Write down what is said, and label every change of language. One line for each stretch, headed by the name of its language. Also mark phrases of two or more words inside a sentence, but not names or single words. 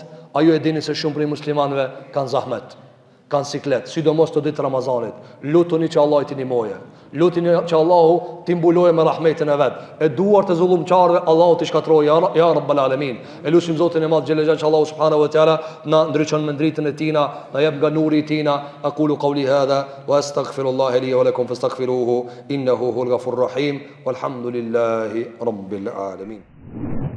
Albanian: Ajo e dini se shumë prej muslimanëve kanë zahmet, kanë siklet, sidomos të ditë Ramazanit. Lutuni që Allah i t'i nimoje, lutuni që Allahu t'i mbuloje me rahmetin e vet. E duar të zullumçarëve Allahu t'i shkatrojë
Arabic: يا رب العالمين.
Albanian: E lutim Zotin e Madh
Arabic: جل جلاله
Albanian: që Allahu
Arabic: سبحانه وتعالى
Albanian: na ndriçon me dritën e tina, na jep nga nuri i tina.
Arabic: أقول قولي هذا وأستغفر الله لي ولكم فاستغفروه إنه هو الغفور الرحيم والحمد لله رب العالمين.